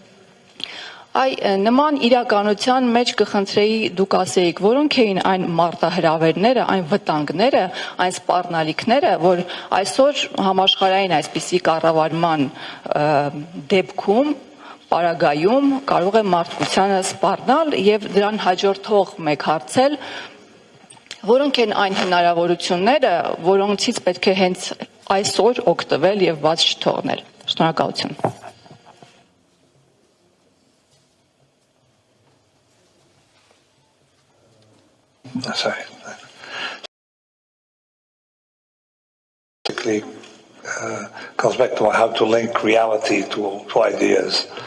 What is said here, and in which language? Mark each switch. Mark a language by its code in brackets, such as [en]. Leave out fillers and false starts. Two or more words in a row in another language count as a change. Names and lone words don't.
[hy] Նման իրականության մեջ կխնդրեի դուք ասեիք, որոնք էին այն մարտահրավերները, այն վտանգները, այն սպառնալիքները, որ այսօր համաշխարհային այսպիսի կառավարման դեպքում, պարագայում կարող է մարդկությանը սպառնալ եւ դրան հաջորդող մեկ հարցել, որոնք են այն հնարավորությունները, որոնցից պետք է հենց այսօր օգտվել եւ բաց չթողնել։ Շնորհակալություն։ [en] Sorry. Basically, comes back to how to link reality to ideas.